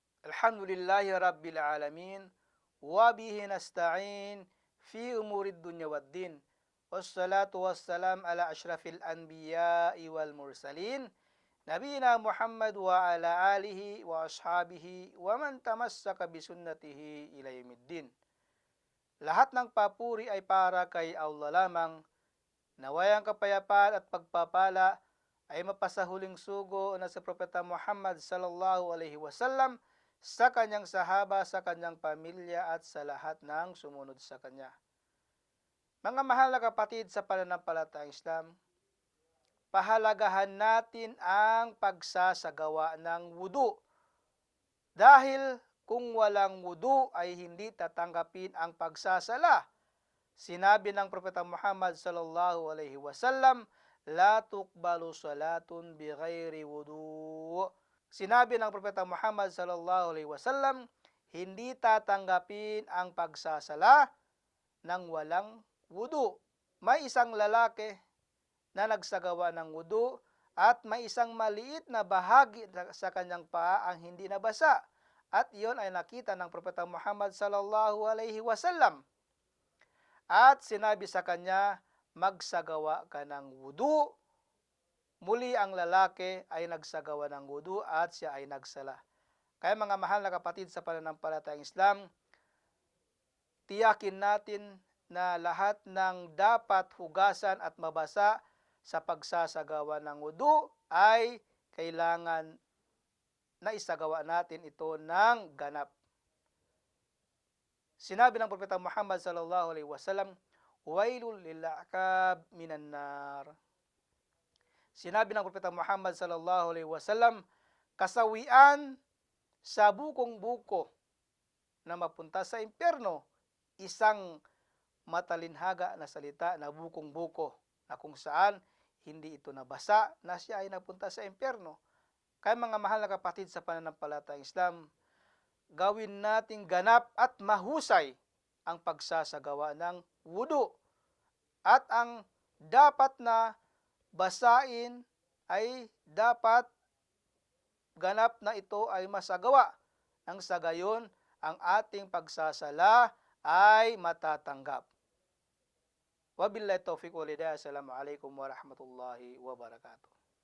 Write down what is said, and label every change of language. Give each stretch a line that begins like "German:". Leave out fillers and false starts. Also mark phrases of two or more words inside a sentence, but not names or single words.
Arabic: الحمد لله رب العالمين. وبه نستعين في أمور الدنيا والدين. والصلاة والسلام على أشرف الأنبياء والمرسلين. نبينا محمد وعلى آله وأصحابه ومن تمسك بسنته إلى يوم الدين.
Filipino: Lahat ng papuri ay para kay Allah lamang. Nawayang kapayapaan at pagpapala ay mapasahuling sugo na sa Propeta Muhammad
Arabic: صلى الله عليه وسلم,
Filipino: sa kanyang sahaba, sa kanyang pamilya at sa lahat ng sumunod sa kanya. Mga mahal na kapatid sa pananampalatayang Islam, pahalagahan natin ang pagsasagawa ng wudu. Dahil kung walang wudu ay hindi tatanggapin ang pagsasala. Sinabi ng Propeta Muhammad
Arabic: صلى الله عليه وسلم, لا تقبل صلاة بغير وضوء.
Filipino: Sinabi ng Propeta Muhammad
Arabic: صلى الله عليه وسلم,
Filipino: hindi tatanggapin ang pagsasala ng walang wudu. May isang lalaki na nagsagawa ng wudu at may isang maliit na bahagi sa kanyang paa ang hindi nabasa. At iyon ay nakita ng Propeta Muhammad
Arabic: صلى الله عليه وسلم.
Filipino: At sinabi sa kanya, magsagawa ka ng wudu. Muli ang lalaki ay nagsagawa ng wudu at siya ay nagsala. Kaya mga mahal na kapatid sa pananampalatayang Islam, tiyakin natin na lahat ng dapat hugasan at mabasa sa pagsasagawa ng wudu ay kailangan na isagawa natin ito ng ganap. Sinabi ng Propeta Muhammad
Arabic: صلى الله عليه وسلم, ويل للأعقاب من النار.
Filipino: Sinabi ng Propeta Muhammad
Arabic: صلى الله عليه وسلم,
Filipino: kasawian sa bukong-buko na mapunta sa impyerno, isang matalinhaga na salita na bukong-buko na kung saan hindi ito nabasa na siya ay napunta sa impyerno. Kaya mga mahal na kapatid sa pananampalatayang Islam, gawin nating ganap at mahusay ang pagsasagawa ng wudu. At ang dapat na basain ay dapat ganap na ito ay masagawa. Nang sa gayon, ang ating pagsasala ay matatanggap.
Arabic: وبالله التوفيق والهداية. السلام عليكم ورحمة الله وبركاته.